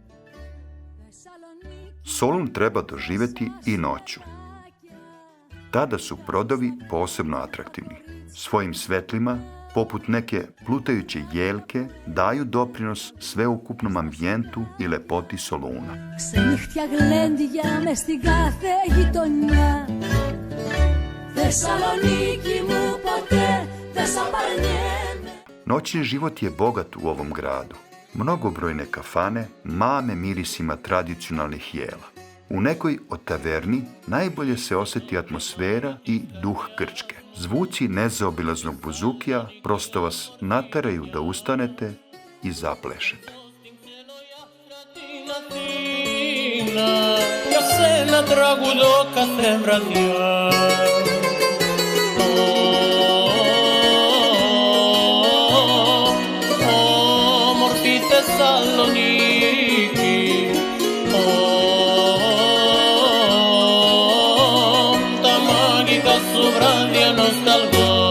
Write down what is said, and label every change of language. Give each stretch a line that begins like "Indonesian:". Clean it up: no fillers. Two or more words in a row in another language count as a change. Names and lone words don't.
Serbian: Solun treba doživjeti i noću. Tada su brodovi posebno atraktivni. Svojim svetlima poput neke plutajuće jelke, daju doprinos sveukupnom ambijentu i lepoti Soluna.
Greek: Ξενύχτια γλέντια μες στην κάθε γειτονιά. Θεσσαλονίκη μου ποτέ δεν σ' απαρνιέμαι.
Serbian: Noćni život je bogat u ovom gradu. Mnogobrojne kafane mame mirisima tradicionalnih jela. U nekoj od taverni najbolje se osjeti atmosfera i duh Grčke. Zvuci nezaobilaznog buzukija prosto vas nateraju da ustanete i zaplešete.
Greek: Για σένα τραγουδώ κάθε βραδιά. Όμορφη Θεσσαλονίκη, τα μαγικά σου βράδια νοσταλγώ.